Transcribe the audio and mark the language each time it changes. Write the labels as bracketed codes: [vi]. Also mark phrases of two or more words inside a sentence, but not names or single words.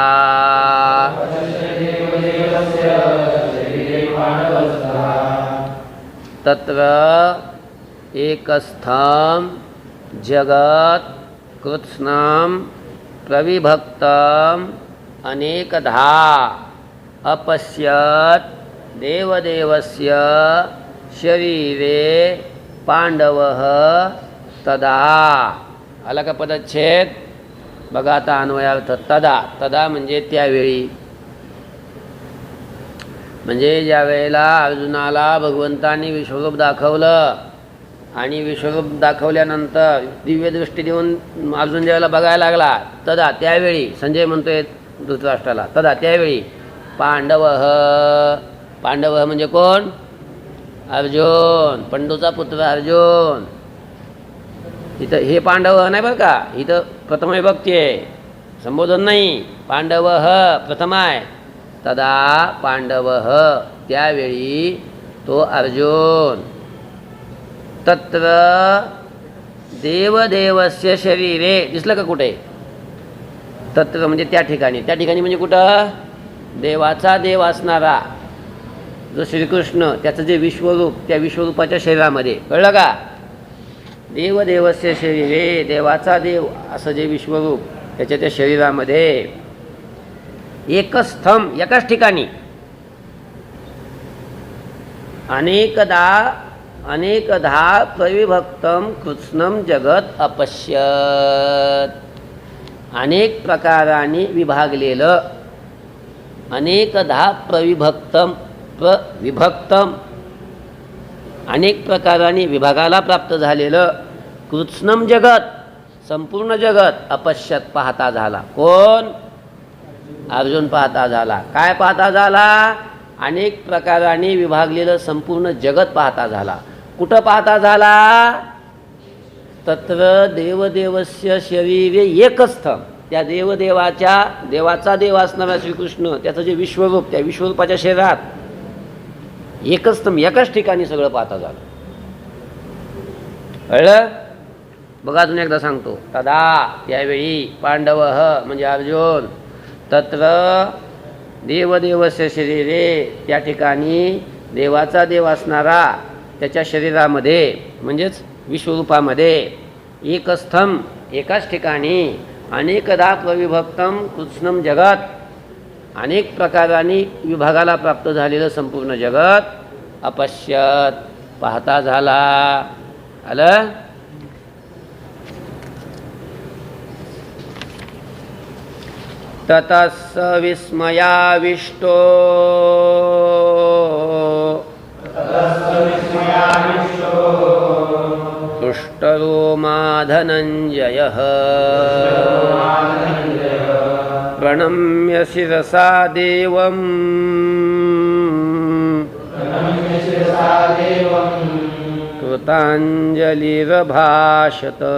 [sa] तत्र एकस्थं जगत् कृत्स्नं प्रविभक्तम् अनेकधा अपश्यत् देवदेवस्य शरीरे पांडवः तदा. [mr] आला का पदच्छेद? बघा आता अन्वयार्थ. तदा, तदा म्हणजे त्यावेळी, म्हणजे ज्या वेळेला अर्जुनाला भगवंतांनी विश्वरूप दाखवलं आणि विश्वरूप दाखवल्यानंतर दिव्य दृष्टी देऊन अर्जुन ज्यावेळेला बघायला लागला, तदा त्यावेळी संजय म्हणतोय धृतराष्ट्राला, तदा त्यावेळी पांडवः, पांडवः म्हणजे कोण? अर्जुन, पंडूचा पुत्र अर्जुन. इथं हे पांडवः नाही बरं का, इथं प्रथम विभक्ती आहे, संबोधन नाही. पांडवः प्रथम आहे. [sa] तदा पांडवः [mr] त्यावेळी तो अर्जुन. [sa] तत्र देवदेवस्य शरीरे, [mr] दिसलं का कुठे? तत्र म्हणजे त्या ठिकाणी. त्या ठिकाणी म्हणजे कुठं? देवाचा देव असणारा जो श्रीकृष्ण, त्याचं जे विश्वरूप, त्या विश्वरूपाच्या शरीरामध्ये. कळलं का? [sa] देवदेवस्य शरीरे, [mr] देवाचा देव असं जे विश्वरूप त्याच्या त्या शरीरामध्ये एकस्थं, एकाच ठिकाणी [sa] अनेकधा प्रविभक्तं कृत्स्नं जगत अपश्यत. [mr] अनेक प्रकारांनी विभागलेलं, [sa] अनेकधा प्रविभक्तम [mr] अनेक प्रकारांनी विभागाला प्राप्त झालेलं [sa] कृत्स्नं जगत, [mr] संपूर्ण जगत अपश्यत पाहता झाला. कोण? अर्जुन पाहता झाला. काय पाहता झाला? अनेक प्रकारांनी विभागलेलं संपूर्ण जगत पाहता झाला. कुठं पाहता झाला? [sa] तत्र देवदेवस्य शरीरे एकस्थं, [mr] त्या देवाचा देव असणारा श्रीकृष्ण, त्याचं जे विश्वरूप, त्या विश्वरूपाच्या शरीरात एकस्थं, एकाच ठिकाणी सगळं पाहता झालं. कळलं? बघा अजून एकदा सांगतो. तदा त्यावेळी पांडवः म्हणजे अर्जुन, [sa] तत्र देवदेवस्य शरीरे [mr] त्या ठिकाणी देवाचा देव असणारा त्याच्या शरीरामध्ये म्हणजेच विश्वरूपामध्ये एकस्थं एकाच ठिकाणी [sa] अनेकदा प्रविभक्तं कृत्स्नं जगत [mr] अनेक प्रकारांनी विभागाला प्राप्त झालेलं संपूर्ण जगत अपश्यत पाहता झाला. आलं? [sa] ततस्स विस्मयाविष्टो हृष्टरोमा धनञ्जयः प्रणम्य शिरसा देवं कृताञ्जलिरभाषत.